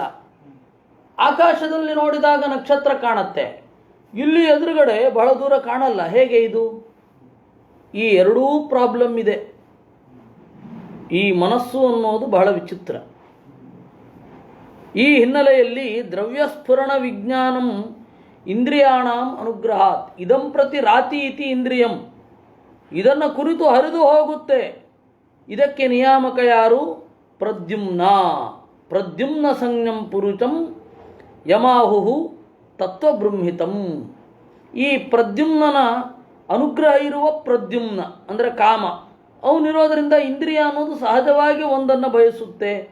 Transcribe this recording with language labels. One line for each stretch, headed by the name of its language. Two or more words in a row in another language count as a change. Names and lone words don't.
Kannada: ಆಕಾಶದಲ್ಲಿ ನೋಡಿದಾಗ ನಕ್ಷತ್ರ ಕಾಣುತ್ತೆ, ಇಲ್ಲಿ ಎದುರುಗಡೆ ಬಹಳ ದೂರ ಕಾಣಲ್ಲ. ಹೇಗೆ ಇದು? ಈ ಎರಡೂ ಪ್ರಾಬ್ಲಮ್ ಇದೆ. ಈ ಮನಸ್ಸು ಅನ್ನೋದು ಬಹಳ ವಿಚಿತ್ರ. ಈ ಹಿನ್ನೆಲೆಯಲ್ಲಿ
Sanskrit: ದ್ರವ್ಯಸ್ಫುರಣ ವಿಜ್ಞಾನಂ ಇಂದ್ರಿಯಾಣಾಂ ಅನುಗ್ರಹಾತ್ ಇದಂ ಪ್ರತಿ ರಾತಿ ಇತಿ ಇಂದ್ರಿಯಂ,
Kannada: ಇದನ್ನು ಕುರಿತು ಹರಿದು ಹೋಗುತ್ತೆ. ಇದಕ್ಕೆ ನಿಯಾಮಕ ಯಾರು? ಪ್ರದ್ಯುಮ್ನ.
Sanskrit: ಪ್ರದ್ಯುಮ್ನ ಸಂಜ್ಞಂ ಪುರುಷಂ ಯಮಾಹು ತತ್ವಬೃಂಹಿತಂ.
Kannada: ಈ ಪ್ರದ್ಯುಮ್ನನ ಅನುಗ್ರಹ ಇರುವ ಪ್ರದ್ಯುಮ್ನ ಅಂದರೆ ಕಾಮ, ಅವನಿರೋದರಿಂದ ಇಂದ್ರಿಯ ಅನ್ನೋದು ಸಹಜವಾಗಿ ಒಂದನ್ನು ಬಯಸುತ್ತೆ.